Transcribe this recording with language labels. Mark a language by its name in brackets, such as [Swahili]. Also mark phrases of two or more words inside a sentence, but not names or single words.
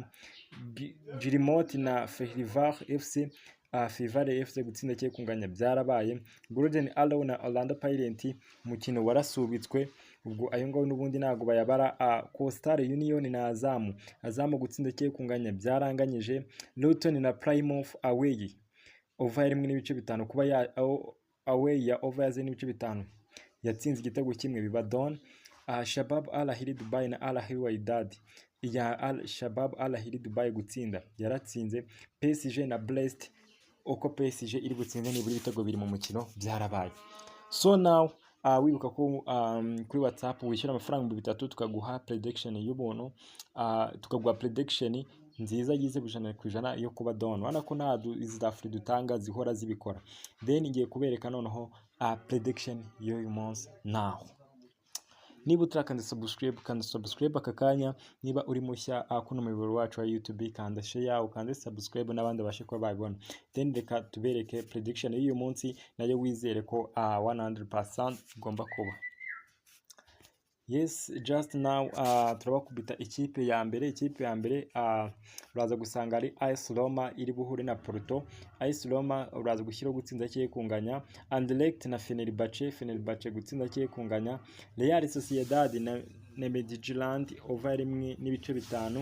[Kinyarwanda] Girimot na Fehrivar FC Fivare FC gutsinda cye kunganya byarabaye. Golden Arrow na Orlando Pirates umukino warasubitswe ubwo ayo ngaho n'ubundi nago bayabara. Coastal Union na Azamu gutsinda cye kunganya byaranganyije. Luton na Plymouth [English] away over 1.5 [Kinyarwanda] kuba ya away ya over ya 1.5 yatsinze igitego kimwe biba done. Shabab Al Ahly Dubai na Al Ahly Wydad ya Al Shabab Al Ahly Dubai gutsinda yaratsinze. PSG na Brest uko PSG iri gutsinda nibura ibitego biri mu mukino byarabaye. [English] So now [Kinyarwanda] wibuka ko kuri WhatsApp wishyura amafaranga 3 tukaguha prediction y'ubuntu, tukaguha prediction nziza yize 100% yo kuba done. Wana ko nta izafuri dutanga zihora zibikora. Then ngiye kubereka noneho prediction y'uyu munsi now. Niba utarakanda subscribe aka kanya, niba uri mushya kuno muyoboro wacu wa YouTube kanda share ukande subscribe n'abandi bashe ko babibona. Then reka tubereke prediction y'uyu munsi nayo wizere ko 100% igomba kuba. [English] Yes, just now [Kinyarwanda] turabakubita ikipe ya mbere uraza gusanga ari AS Roma iri buhure na Porto. AS Roma uraza gushyira gutsinda cye kunganya. Anderlecht na Fenerbahce gutsinda cye kunganya. Real Sociedad na Midtjylland over 1.5.